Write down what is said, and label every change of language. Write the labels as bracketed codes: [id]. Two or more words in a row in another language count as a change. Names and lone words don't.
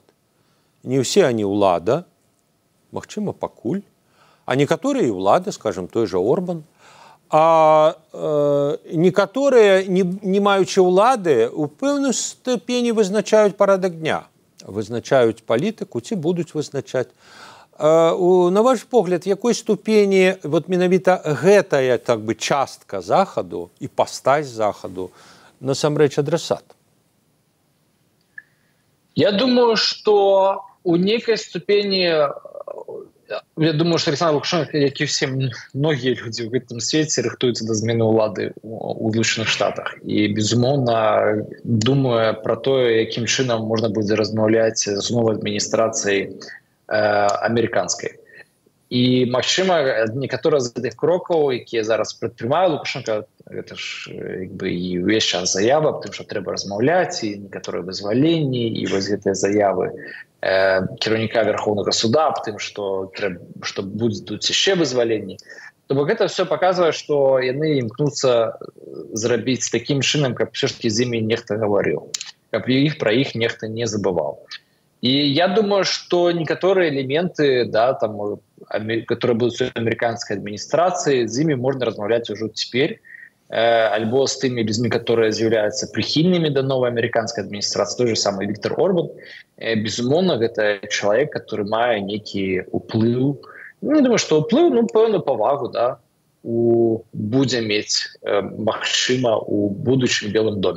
[be] Не ўсе они ўлада, магчыма, пакуль, а некаторыя і ўлада, скажем, той же Орбан, а некаторыя, не маючы ўлады, у пэўнай ступені вызначаюць парадак дня, вызначаюць палітыку, ці будуць вызначаць. На ваш погляд, якой ступені вот менавіта гэтая так бы частка захаду і пастаць захаду насамрэч адрасат? [ru] Я думаю, что у некой ступени, я думаю, что Александр Лукашенко, как и все многие люди в этом свете, [be] рыхтуются до змены улады у Злученых Штатах. [ru] И, безумовно, думая про то, каким чином можно будет размовлять с новой администрацией американской. [be] І, магчыма, некаторыя з гэтых крокаў, якія зараз прадпрымае Лукашенко, гэта ж і ўвесь час заява аб тым, што трэба размаўляць, і некаторыя вызваленні, і вось гэтыя заявы кіраўніка Верховнага суда аб тым, што будуць яшчэ вызваленні. То бок гэта все паказвае, што яны імкнуцца зрабіць такім чынам, каб все ж таки з імі нехта гаварыў, каб пра іх нехта не забываў. [ru] И я думаю, что некоторые элементы, да, там, которые будут в американской администрации, с ними можно размовлять уже теперь. [be] альбо з тымі людзьмі, которые з'яўляюцца прыхільнымі да новай амерыканскай адміністрацыі, той же самы Віктор Орбан. Безумоўна, гэта чалавек, который мае нейкі ўплыў, не думаю, што ўплыў, пэўную павагу, да, будзе мець, магчыма, у будучым Белым доме.